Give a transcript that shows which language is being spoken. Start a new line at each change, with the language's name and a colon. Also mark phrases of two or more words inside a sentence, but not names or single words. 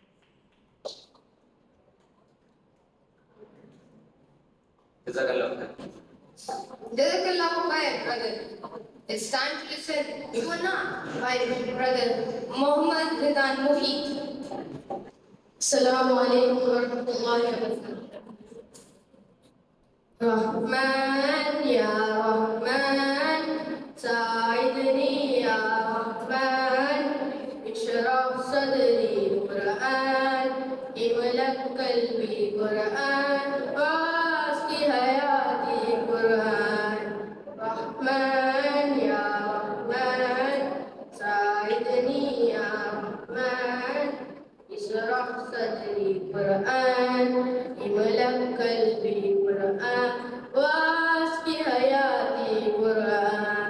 Arabic: جزاك الله خير. جزاك الله خير,
English: brother. It's time to listen to a naan by brother Muhammad Ridan Muhit.
Arabic: السلام عليكم ورحمة الله وبركاته. رحمن يا رحمن سعدني يا رحمن اشرح صدري قرآن املأ قلبي قرآن واسق حياتي قرآن. رحمن يا رحمن سعدني يا رحمن اشرح صدري قرآن املأ قلبي قرآن واسق حياتي قرآن.